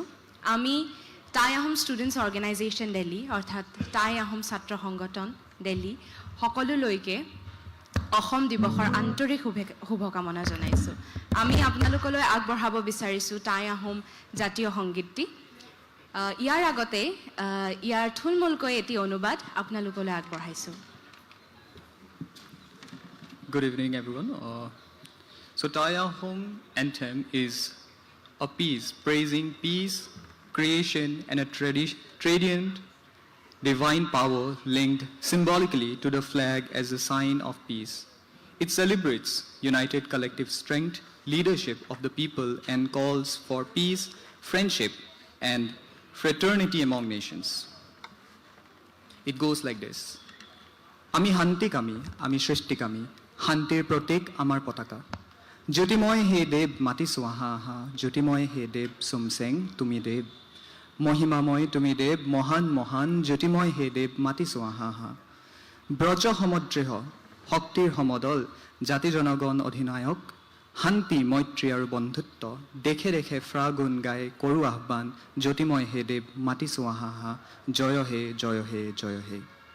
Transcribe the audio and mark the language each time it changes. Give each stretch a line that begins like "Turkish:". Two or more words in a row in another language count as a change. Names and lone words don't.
Assamese: আমি টাই আহোম ষ্টুডেণ্টছ অৰ্গেনাইজেশ্যন দিল্লী অৰ্থাৎ টাই আহোম ছাত্ৰ সংগঠন দিল্লী সকলো লৈকে অসম দিৱসৰ আন্তৰিক শুভকামনা জনাইছো। আমি আপোনালোকলৈ আগবঢ়াব বিচাৰিছো টাই আহোম জাতীয় সংগীতটি। ইয়াৰ আগতে ইয়াৰ থুলমূলকৈ এটি অনুবাদ আপোনালোকলৈ আগবঢ়াইছো।
English: Good evening, everyone. So, Thai Ahom anthem is a piece praising peace, creation, and a radiant divine power linked symbolically to the flag as a sign of peace. It celebrates united collective strength, leadership of the people, and calls for peace, friendship, and fraternity among nations. It goes like this.
Assamese: আমি শান্তিকামী, আমি সৃষ্টিকামী, শান্তিৰ প্ৰতীক আমাৰ পতাকা জ্যোতিময় হে দেৱ মাতি সোহা আহা জ্যোতিময় হে দেৱ সুমসেং তুমি দেৱ মহিমাময় তুমি দেৱ মহান মহান জ্যোতিময় হে দেৱ মাতি সোহা আহা ব্ৰজ সমদ্ৰেহ শক্তিৰ সমদল জাতি জনগণ অধিনায়ক শান্তি মৈত্ৰী আৰু বন্ধুত্ব দেখে দেখে ফ্ৰাগুণ গাই কৰো আহ্বান জ্যোতিময় হে দেৱ মাতি সোহা আহা জয় হে জয় হে জয় হে